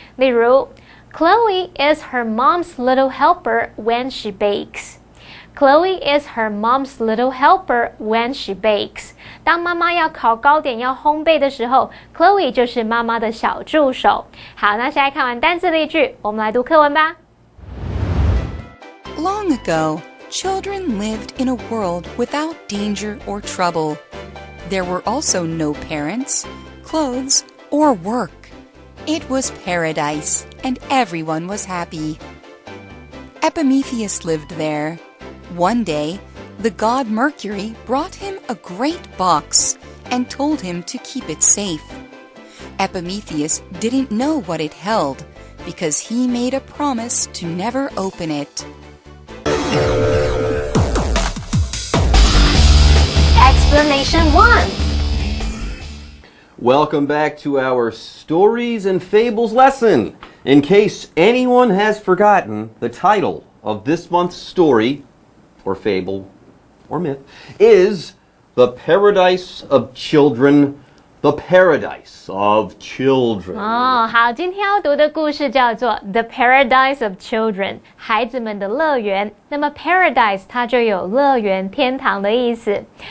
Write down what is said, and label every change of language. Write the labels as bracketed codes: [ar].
[zh] 例如 [en] Chloe is her mom's little helper when she bakes.Chloe is her mom's little helper when she bakes. [zh] 当妈妈要烤糕点要烘焙的时候 ，Chloe 就是妈妈的小助手。好，那现在看完单字例句，我们来读课文吧。 [en] Long ago, children lived in a world without danger or trouble. There were also no parents, clothes, or work. It was paradise, and everyone was happy. Epimetheus lived there.One day, the god Mercury brought him a great box and told him to keep it safe. Epimetheus didn't know what it held because he made a promise to never open it. Explanation 1. Welcome back to our Stories and Fables lesson. In case anyone has forgotten, the title of this month's story or fable, or myth, is The Paradise of Children, The Paradise of Children. [zh] 好，今天要读的故事叫做 The Paradise of Children， 孩子们的乐园。那么 Paradise 它就有乐园、天堂的意思。